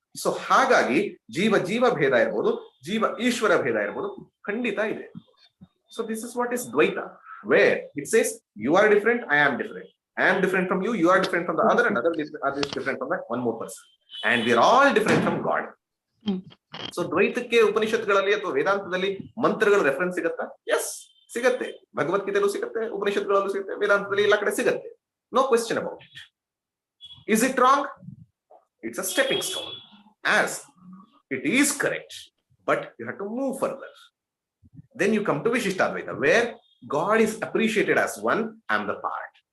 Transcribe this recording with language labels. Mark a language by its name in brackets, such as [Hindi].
[Kannada] So ಹಾಗಾಗಿ ಜೀವ ಭೇದ ಇರ್ಬೋದು, ಜೀವ ಈಶ್ವರ ಭೇದ ಇರ್ಬೋದು, ಖಂಡಿತ ಇದೆ. [English] So this is what is Dvaita, where it says you are different, I am different, I am different from you, you are different from the other, and other is different from that one more person, and we are all different from God. [Kannada] So ದ್ವೈತಕ್ಕೆ ಉಪನಿಷತ್ಗಳಲ್ಲಿ ಅಥವಾ ವೇದಾಂತದಲ್ಲಿ ಮಂತ್ರಗಳ reference ಸಿಗತ್ತಾ? S, ಸಿಗತ್ತೆ. ಭಗವದ್ಗೀತೆಯಲ್ಲೂ ಸಿಗತ್ತೆ, ಉಪನಿಷತ್ಗಳಲ್ಲೂ ಸಿಗುತ್ತೆ, ವೇದಾಂತದಲ್ಲಿ ಎಲ್ಲ ಕಡೆ ಸಿಗತ್ತೆ. [English] No question about it. Is it wrong? It's a stepping stone. as it is correct, but you have to move further. Then you come to Vishishtadvaita, where God is appreciated as one, I am the part.